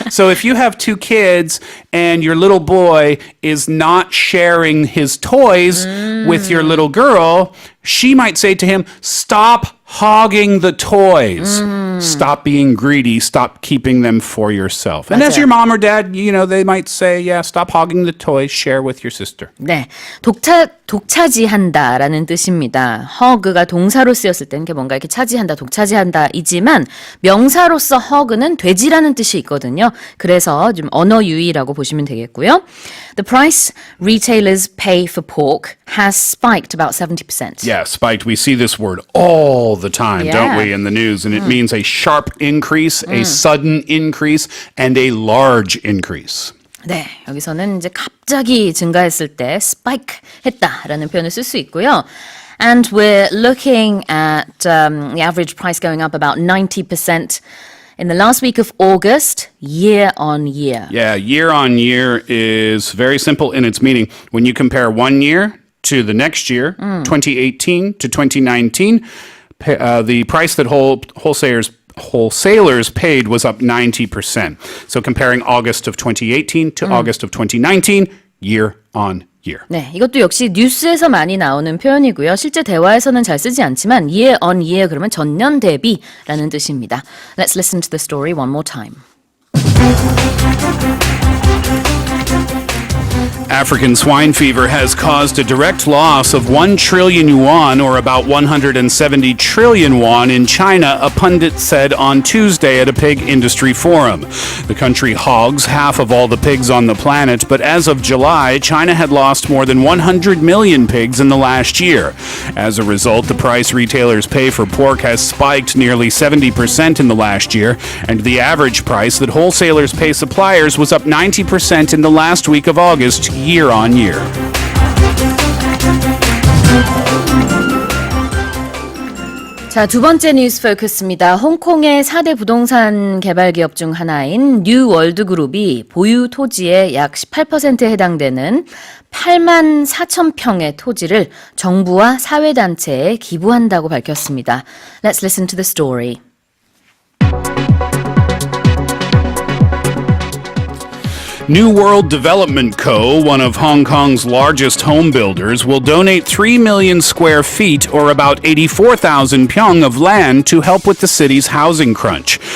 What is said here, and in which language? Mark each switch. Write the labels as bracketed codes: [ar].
[en] So if you have 2 kids and your little boy is not sharing his toys with your little girl, she might say to him, "Stop hogging the toys. Stop being greedy. Stop keeping them for yourself. And as your mom or dad, they might say, yeah, stop hogging the toys. Share with your sister. [ko] 네, 독차지한다라는 뜻입니다. hog가 동사로 쓰였을 때는 뭔가 이렇게 차지한다, 독차지한다이지만 명사로서 hog는 돼지라는 뜻이 있거든요. 그래서 좀 언어 유의라고 보시면 되겠고요. [en] The price retailers pay for pork has spiked about 70%. Yeah, spiked. We see this word all the time, don't we, in the news? And it means a sharp increase, a sudden increase, and a large increase. [ko] 네, 여기서는 이제 갑자기 증가했을 때 spike 했다라는 표현을 쓸 수 있고요. [en] And we're looking at the average price going up about 90% in the last week of August, year on year. Yeah, year on year is very simple in its meaning. When you compare 1 year to the next year, 2018 to 2019, the price that wholesalers paid was up 90%. So comparing August of 2018 to August of 2019, year on year. [ko] 네, 이것도 역시 뉴스에서 많이 나오는 표현이고요. 실제 대화에서는 잘 쓰지 않지만 year on year 그러면 전년 대비라는 뜻입니다. [en] Let's listen to the story one more time. African swine fever has caused a direct loss of 1 trillion yuan, or about 170 trillion won in China, a pundit said on Tuesday at a pig industry forum. The country hogs half of all the pigs on the planet, but as of July, China had lost more than 100 million pigs in the last year. As a result, the price retailers pay for pork has spiked nearly 70% in the last year, and the average price that wholesalers pay suppliers was up 90% in the last week of August, year on year. [ko] 자, 두 번째 뉴스 포커스입니다. 홍콩의 4대 부동산 개발 기업 중 하나인 뉴월드 그룹이 보유 토지의 약 18%에 해당되는 8만 4천 평의 토지를 정부와 사회단체에 기부한다고 밝혔습니다. [en] Let's listen to the story. New World Development Co., one of Hong Kong's largest home builders, will donate 3 million square feet, or about 84,000 pyong of land, to help with the city's housing crunch.